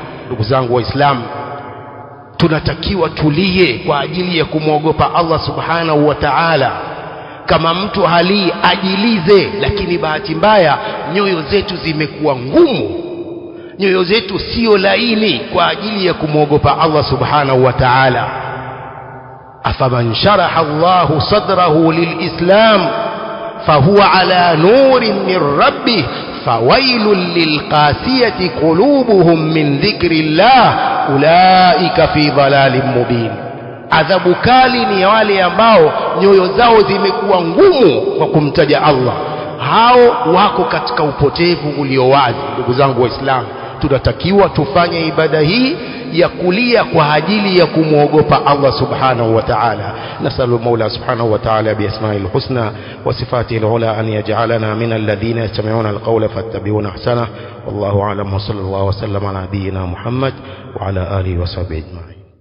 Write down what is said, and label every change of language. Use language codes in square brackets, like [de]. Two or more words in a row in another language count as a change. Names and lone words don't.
[sw] Ndugu zangu Waislamu, tunatakiwa tulie kwa ajili ya kumwogopa Allah [ar] سبحانه وتعالى. [sw] Kama mtu halii ajilize, lakini bahati mbaya nyoyo zetu zimekuwa ngumu, nyoyo zetu sio laini kwa ajili ya kumwogopa Allah [ar] سبحانه وتعالى. أفمن شرح الله صدره للإسلام فهو على نور من ربه فويل للقاسية قلوبهم من ذكر الله أولئك في ضلال مبين. [sw] Adhabu kali ni ya wale ambao nyoyo zao zimekuwa ngumu kwa kumtaja Allah, hao wako katika upotevu ulio wazi. Ndugu zangu Waislamu, tunatakiwa tufanye ibada hii ya kulia kwa ajili ya kumwogopa Allah [ar] سبحانه وتعالى. [sw] Nasallu Mola [ar] سبحانه وتعالى بأسمائه الحسنى وصفاته العلى أن يجعلنا من الذين يستمعون القول فيتبعون أحسنه. والله أعلم وصلى الله وسلم على نبينا محمد وعلى آله وصحبه أجمعين.